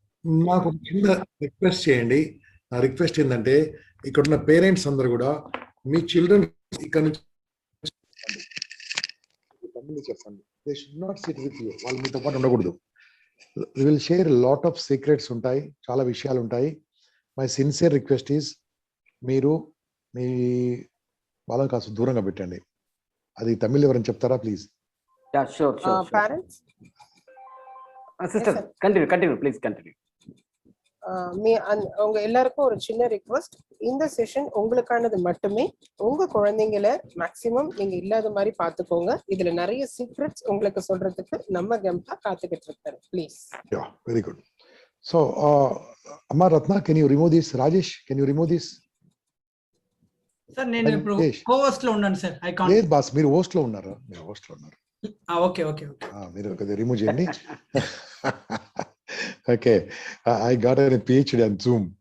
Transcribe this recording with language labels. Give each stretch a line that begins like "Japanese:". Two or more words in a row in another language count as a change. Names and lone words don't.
Telugu: నాకు ఒక చిన్న రిక్వెస్ట్ చేయండి. నా రిక్వెస్ట్ ఏంటంటే ఇక్కడున్న పేరెంట్స్ అందరూ కూడా మీ చిల్డ్రన్ ఇక్కడ నుంచి చెప్పండి.
English: they should not sit with you.
Telugu: వాళ్ళు మీతో పాటు ఉండకూడదు.
English: we will share lot of secrets
Telugu: ఉంటాయి, చాలా విషయాలు ఉంటాయి.
English: my sincere request is
Telugu: మీరు మీ వాళ్ళని కాస్త దూరంగా పెట్టండి. అది తమిళ్ ఎవరైనా చెప్తారా ప్లీజ్? పేరెంట్స్
English: sister continue please continue.
Tamil: உங்க எல்லாருக்கும் ஒரு சின்ன ரிக்வெஸ்ட், இந்த செஷன் உங்களுக்கானது மட்டுமே. உங்க குழந்தைங்களை மேக்சிமம் நீங்க இல்லாத மாதிரி பாத்துக்கோங்க. இதுல நிறைய சீக்ரெட்ஸ் உங்களுக்கு சொல்றதுக்கு நம்ம கம்பா காத்துக்கிட்டு இருக்காரு. ப்ளீஸ்.
English: very good. so అమ్మా రత్న, can you remove this? రాజేష్, can you remove this?
Telugu: సార్ నేను ఇప్పుడు కో-హోస్ట్ లో ఉన్నాను సార్.
English: I can't.
Telugu: లేదు బాస్, మీరు హోస్ట్ లో ఉన్నారు. మీరు హోస్ట్ లో ఉన్నారు.
English: okay okay okay.
Telugu: మీరు కొద్దిగా రిమూవ్ చేయండి.
English: okay, I got a PhD on Zoom.